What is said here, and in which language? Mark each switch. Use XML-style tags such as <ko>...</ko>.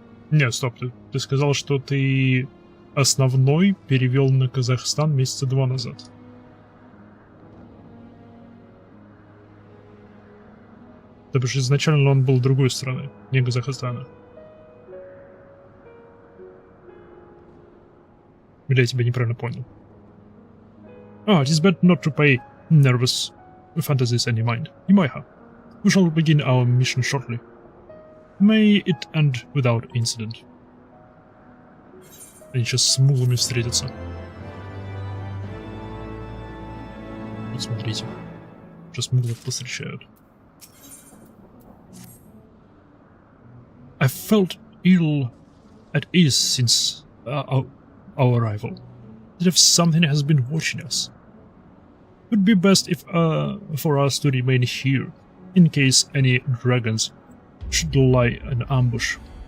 <ru>Не, стоп, ты сказал, что ты основной перевел на Казахстан месяца 2 назад. Потому что изначально он был другой страны, не Казахстана. Или я тебя неправильно понял?</ru> <en>It is better not to pay nervous fantasies any mind. Имайха. We shall begin our mission shortly. May it end without incident.</en> <ru>Они сейчас с мулами встретятся. Вот смотрите. Сейчас мулов повстречают.</ru> <en>I felt ill at ease since our arrival. As if something has been watching us. It would be best if for us to remain here, in case any dragons should lie in ambush.</en>